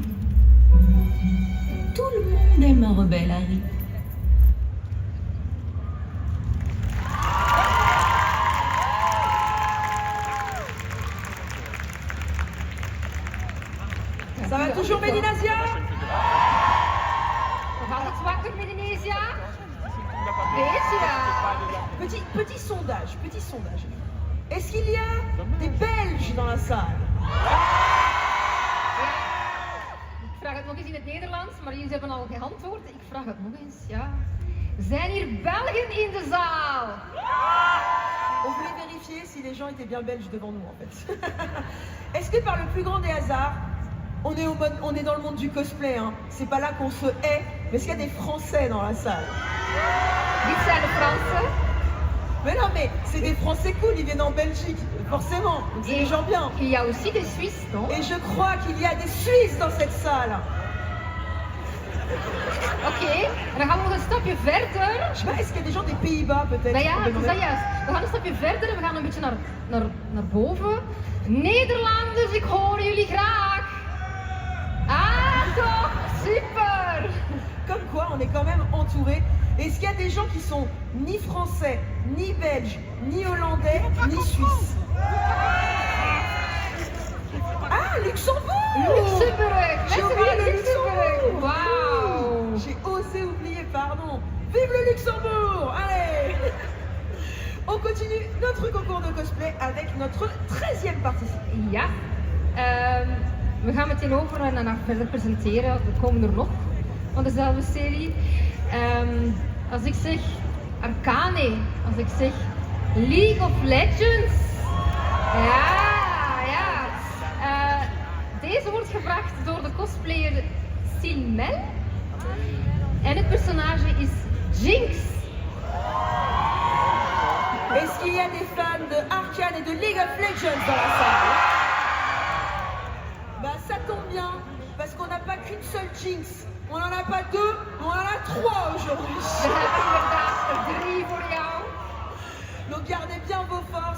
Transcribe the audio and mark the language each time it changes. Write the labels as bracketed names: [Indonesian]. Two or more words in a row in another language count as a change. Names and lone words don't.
[French] Tout le monde aime un rebelle, Harry. Ça va toujours, Mélinesia? [Dutch] Gaat het wakker, Mélinesia? [French] Petit sondage. Est-ce qu'il y a des Belges dans la salle? [Dutch] Ik vraag het nog eens in het Nederlands, maar jullie hebben al geantwoord. Ik vraag het nog eens, ja. Zijn hier Belgen in de zaal? [French] On voulait vérifier si les gens étaient bien belges devant nous, en fait. Est-ce que par le plus grand des hasards, on est dans le monde du cosplay, hein. C'est pas là qu'on se hait, mais est-ce qu'il y a des Français dans la salle? [Dutch] Dit zijn de Fransen? [French] Mais non, mais c'est des Français cool, ils viennent en Belgique, forcément. C'est des gens bien. Il y a aussi des Suisses, non? Et je crois qu'il y a des Suisses dans cette salle. [Dutch] Oké, dan gaan we nog een stapje verder. [French] Je sais pas, est-ce qu'il y a des gens des Pays-Bas peut-être? [Dutch] Nou ja, het is dat juist. We gaan een stapje verder en we gaan een beetje naar boven. Nederlanders, ik hoor jullie graag. Ah, toch? Super! [French] Comme quoi, on est quand même entouré. Est-ce qu'il y a des gens qui sont ni français, ni belges, ni hollandais, ni suisses? Ah, Luxembourg! Luxembourg! J'ai oublié le Luxembourg! Waouh! J'ai osé oublier, pardon. Vive le Luxembourg! Allez! On continue notre concours de cosplay avec notre 13e participant. [Dutch] Ja, we gaan meteen over en dan verder presenteren. Er komen er nog van dezelfde serie. Als ik zeg Arcane, als ik zeg League of Legends. Ja. Deze wordt gebracht door de cosplayer Silmel. En het personage is Jinx. [French] Est-ce qu'il y a des fans de Arcane et de League of Legends dans la salle? Bah ça tombe bien, parce qu'on n'a pas qu'une seule Jinx. On n'en a pas deux, on en a trois aujourd'hui. Donc gardez bien vos forces.